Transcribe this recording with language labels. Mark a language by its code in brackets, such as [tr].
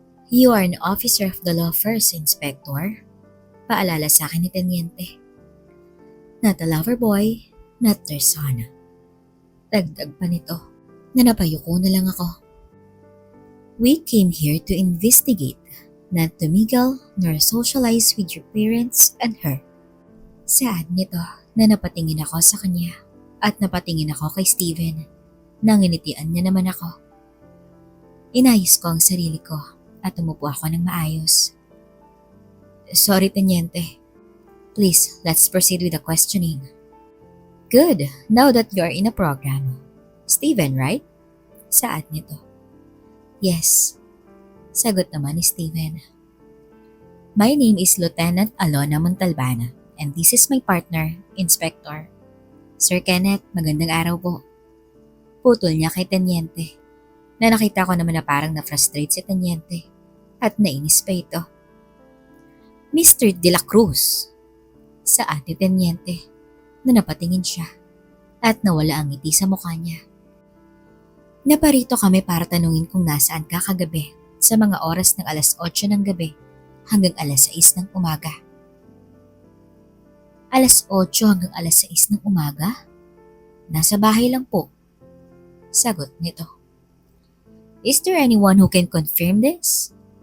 [en] You are an officer of the law first, Inspector. [tl] Paalala sa akin ni Teniente. [en] Not a lover boy, not their son. [tl] Dagdag pa nito na napayuko na lang ako. [en] We came here to investigate, not to mingle nor socialize with your parents and her. [tl] Saad nito na napatingin ako sa kanya at napatingin ako kay Steven. Nanginitian niya naman ako. Inayos ko ang sarili ko at umupo ako ng maayos. [en] Sorry, Teniente. Please, let's proceed with the questioning. Good, now that you are in a program. Steven, right? [tl] Saad nito. [en] Yes. [tl] Sagot naman ni Steven. [en] My name is Lieutenant Alona Montalbana and this is my partner, Inspector. [tl] Sir Kenneth, magandang araw po. Putol niya kay Teniente na nakita ko naman na parang na-frustrate si Teniente at nainis pa ito. Mr. De La Cruz, saad ni Teniente na napatingin siya at nawala ang ngiti sa mukha niya. Naparito kami para tanungin kung nasaan ka kagabi sa mga oras ng alas 8 ng gabi hanggang alas 6 ng umaga. Alas 8 hanggang alas 6 ng umaga? Nasa bahay lang po. Sagot nito. [en] Is there anyone who can confirm this?